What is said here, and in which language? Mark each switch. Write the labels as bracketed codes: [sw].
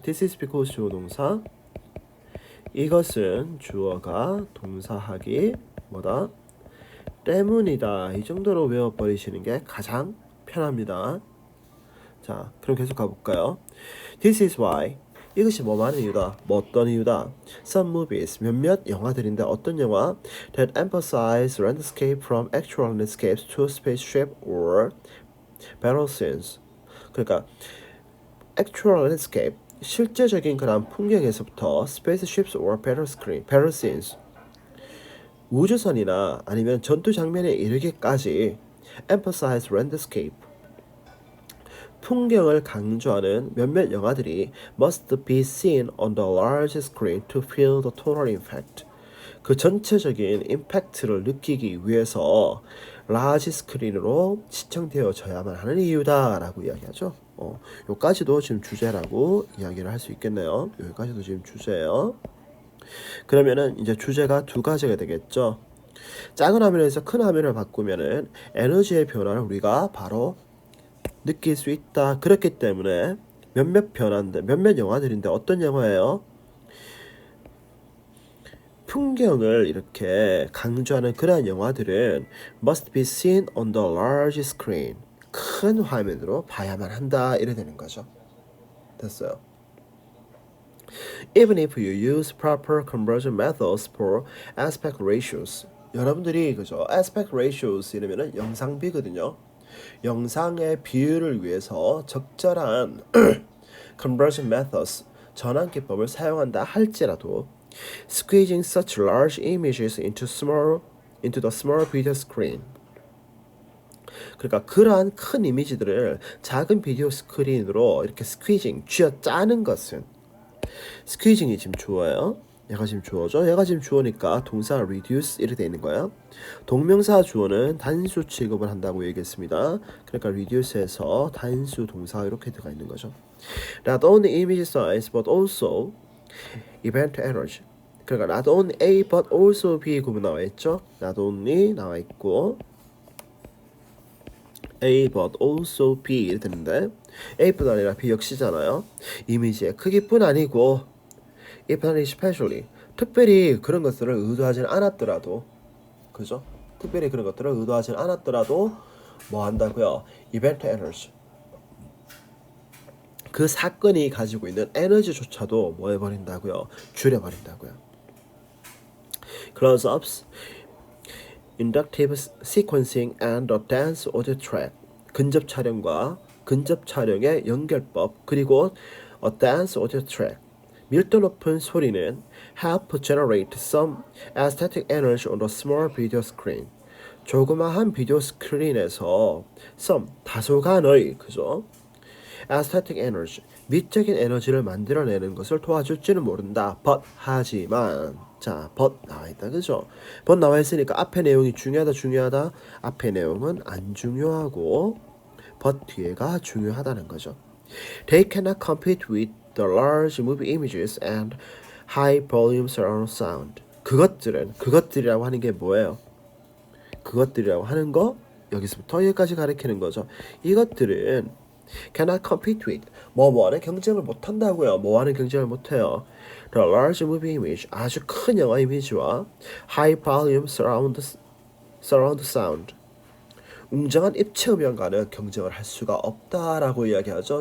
[en] This is because [ko] 주어 동사 이것은 주어가 동사하기 뭐다? 때문이다 이 정도로 외워버리시는 게 가장 편합니다. 자, 그럼 계속 가볼까요? [en] This is why [ko] 이것이 뭐 많은 이유다. 뭐 어떤 이유다. [en] Some movies [ko] 몇몇 영화들인데 어떤 영화 [en] that emphasize landscape from actual landscapes to spaceship or battle scenes. [ko] 그러니까 [en] actual landscape [ko] 실제적인 그런 풍경에서부터 [en] spaceships or battle scenes [ko] 우주선이나 아니면 전투 장면에 이르기까지 [en] emphasize landscape [ko] 풍경을 강조하는 몇몇 영화들이 [en] must be seen on the large screen to feel the total impact. [ko] 그 전체적인 임팩트를 느끼기 위해서 라지 스크린으로 시청되어져야만 하는 이유다라고 이야기하죠. 요까지도 지금 주제라고 이야기를 할 수 있겠네요. 여기까지도 지금 주제예요. 그러면은 이제 주제가 두 가지가 되겠죠. 작은 화면에서 큰 화면을 바꾸면은 에너지의 변화를 우리가 바로 느낄 수 있다. 그렇기 때문에 몇몇 변화인데 몇몇 영화들인데 어떤 영화예요? 풍경을 이렇게 강조하는 그러한 영화들은 [en] must be seen on the large screen. [ko] 큰 화면으로 봐야만 한다. 이래 되는 거죠. 됐어요. [en] Even if you use proper conversion methods for aspect ratios. [ko] 여러분들이 그죠? aspect ratios 이러면은 영상비거든요. 영상의 비율을 위해서 적절한 [en] conversion methods [ko] 전환 기법을 사용한다 할지라도 [en] squeezing such large images into the small video screen. [ko] 그러니까 그러한 큰 이미지들을 작은 비디오 스크린으로 이렇게 스퀴징 쥐어 짜는 것은 스퀴징이 지금 주어예요. 얘가 지금 주어죠. 얘가 지금 주어니까 동사 reduce 이렇게 돼 있는 거야. 동명사 주어는 단수 취급을 한다고 얘기했습니다. 그러니까 reduce에서 단수 동사 이렇게 들어가 있는 거죠. [en] Not only image size but also event energy. [ko] 그러니까 [en] not only A but also B [ko] 구분 나와 있죠. not only 나와 있고 A but also B 이렇게 되는데 A뿐 아니라 B 역시잖아요. 이미지의 크기뿐 아니고 [en] if not especially [ko] 특별히 그런 것들을 의도하지는 않았더라도 그죠? 특별히 그런 것들을 의도하지는 않았더라도 뭐 한다고요? event energy 그 사건이 가지고 있는 에너지조차도 뭐 해버린다고요? 줄여버린다고요. [en] close-ups, inductive sequencing and the dense audio track [ko] 근접 촬영과 근접 촬영의 연결법 그리고 [en] a dense audio track [ko] 밀도 높은 소리는 [en] help generate some aesthetic energy on the small video screen [ko] 조그마한 비디오 스크린에서 [en] some [ko] 다소간의 그죠? [en] aesthetic energy [ko] 미적인 에너지를 만들어내는 것을 도와줄지는 모른다. but 하지만 자 but 나와있다 그죠? but 나와있으니까 앞에 내용이 중요하다 앞에 내용은 안 중요하고 but 뒤에가 중요하다는 거죠. [en] They cannot compete with the large movie images and high volume surround sound. [ko] 그것들이라고 하는 게 뭐예요? 그것들이라고 하는 거 여기서부터 여기까지 가리키는 거죠. 이것들은 [en] cannot compete with [ko] 뭐와는 경쟁을 못한다고요. 뭐와는 경쟁을 못해요. [en] The large movie image [ko] 아주 큰 영화 이미지와 [en] high volume surround sound [ko] 웅장한 입체 음향과는 경쟁을 할 수가 없다라고 이야기하죠.